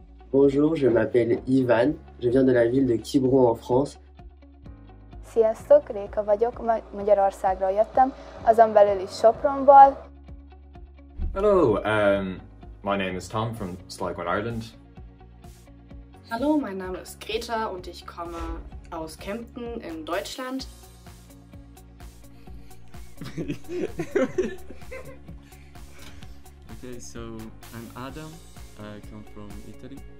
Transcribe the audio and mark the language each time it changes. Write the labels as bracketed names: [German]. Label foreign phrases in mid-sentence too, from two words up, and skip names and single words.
[French] Bonjour, je m'appelle Ivan, je viens de la ville de Quiberon en France. [Hungarian] Sziasztok, Réka vagyok, Magyarországról jöttem, azon belül is Sopronból. [English] Hello, my name is Tom from Sligo, Ireland. [German] Hallo, mein Name ist Greta und ich komme aus Kempten in Deutschland. [English] Okay, so I'm Adam, I come from Italy.